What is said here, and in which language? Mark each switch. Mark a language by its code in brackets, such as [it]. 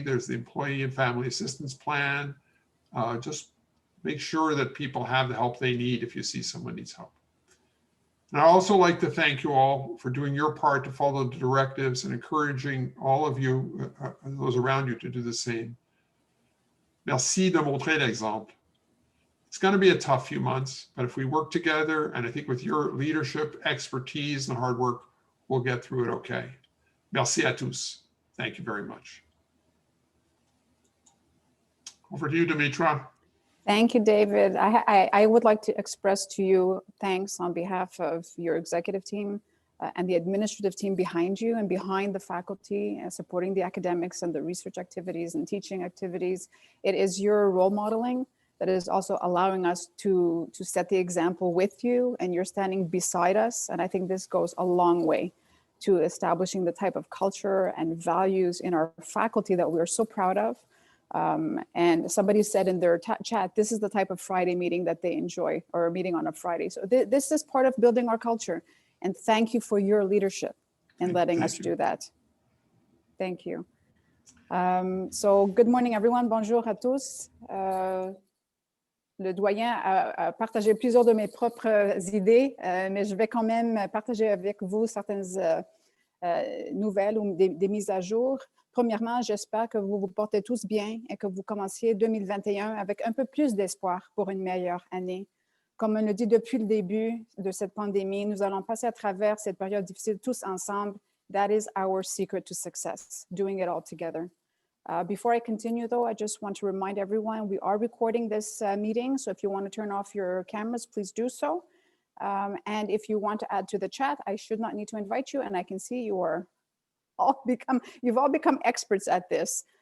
[en] There's the Employee and Family Assistance Plan. Just make sure that people have the help they need if you see someone needs help. And I'd also like to thank you all for doing your part to follow the directives and encouraging all of you, those around you, to do the same. [fr] Merci de montrer l'exemple. [en] It's going to be a tough few months, but if we work together, and I think with your leadership, expertise, and hard work, we'll get through it okay. [fr] Merci à tous. [en] Thank you very much. Over to you, Dimitra. Thank you, David. I would like to express to you thanks on behalf of your executive team and the administrative team behind you and behind the faculty supporting the academics and the research activities and teaching activities. It is your role modeling that is also allowing us to set the example with you, and you're standing beside us. And I think this goes a long way to establishing the type of culture and values in our faculty that we're so proud of. And somebody said in their chat, this is the type of Friday meeting that they enjoy, or a meeting on a Friday. So this is part of building our culture. And thank you for your leadership in letting us do that. Thank you. So good morning, everyone. [fr] Bonjour à tous. Le doyen a partagé plusieurs de mes propres idées, mais je vais quand même partager avec vous certaines nouvelles ou des mises à jour. Premièrement, j'espère que vous vous portez tous bien et que vous commenciez 2021 avec un peu plus d'espoir pour une meilleure année. Comme on le dit depuis le début de cette pandémie, nous allons passer à travers cette période difficile tous ensemble. [en] That is our secret to success, doing it all together. Before I continue, though, I just want to remind everyone we are recording this meeting. So if you want to turn off your cameras, please do so. And if you want to add to the chat, I should not need to invite you. And I can see you've all become experts at this.